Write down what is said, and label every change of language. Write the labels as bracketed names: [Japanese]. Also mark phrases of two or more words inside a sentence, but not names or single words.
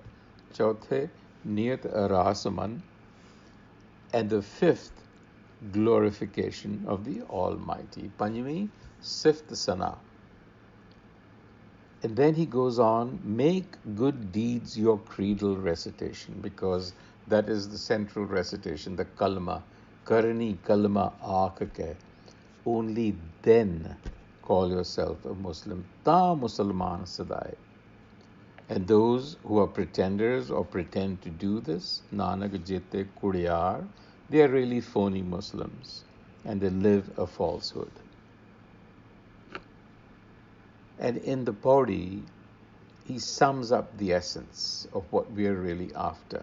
[Punjabi] ਚਉਥੀ, ਨੀਅਤਿ ਰਾਸਿ ਮਨੁ, [English] and the 5th, glorification of the Almighty. [Punjabi] ਪੰਜਵੀ, ਸਿਫਤਿ ਸਨਾਇ. [English] And then he goes on, make good deeds your creedal recitation, because that is the central recitation, the kalma. [Punjabi] ਕਰਣੀ ਕਲਮਾ ਆਖਿ ਕੈ. [English] Only then call yourself a Muslim. [Punjabi] ਤਾ ਮੁਸਲਮਾਣੁ ਸਦਾਇ. [English] And those who are pretenders or pretend to do this, [Punjabi] ਨਾਨਕ ਜੇਤੇ ਕੂੜਿਆਰ, [English] they are really phony Muslims and they live a falsehood. And in the Pauri, he sums up the essence of what we are really after.